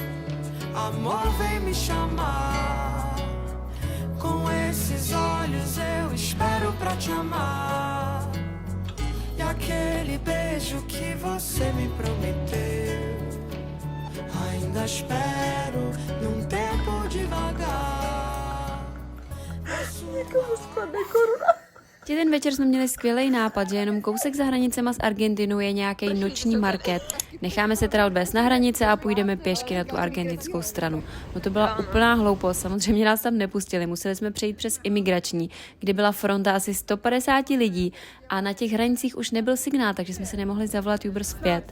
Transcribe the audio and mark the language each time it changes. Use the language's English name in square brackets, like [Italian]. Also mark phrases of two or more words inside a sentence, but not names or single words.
[Portuguese] Amor vem me chamar, com esses olhos eu espero pra te amar. E aquele beijo que você me prometeu, ainda espero num tempo devagar. [Czech] Ten večer jsme měli skvělý nápad, že jenom kousek za hranicema s Argentinou je nějaký noční market. Necháme se teda odvést na hranice a půjdeme pěšky na tu argentinskou stranu. No to byla úplná hloupost, samozřejmě nás tam nepustili, museli jsme přejít přes imigrační, kde byla fronta asi 150 lidí a na těch hranicích už nebyl signál, takže jsme se nemohli zavolat Uber zpět.